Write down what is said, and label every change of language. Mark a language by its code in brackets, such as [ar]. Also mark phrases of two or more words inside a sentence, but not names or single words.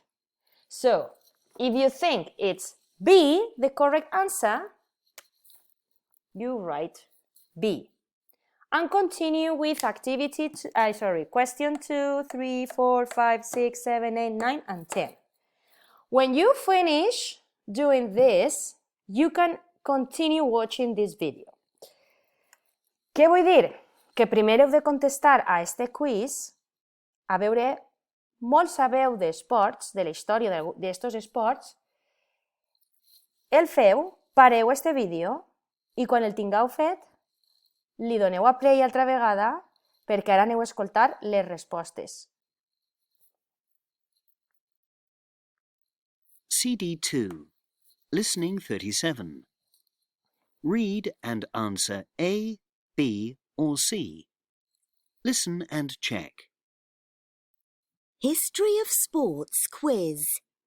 [en] So, if you think it's B, the correct answer, you write B. And continue with question 2, 3, 4, 5, 6, 7, 8, 9, and 10. When you finish doing this, you can continue watching this video. [ca] Què vull dir? Que primer heu de contestar a este quiz. A veure, molts sabeu d'esports, de la història d'estos esports, el feu, pareu este vídeo i quan el tingueu fet, li doneu a play altra vegada perquè ara aneu a escoltar les respostes. [en] CD2. Listening 37. Read and answer A, B, or C. Listen and check. History of Sports Quiz.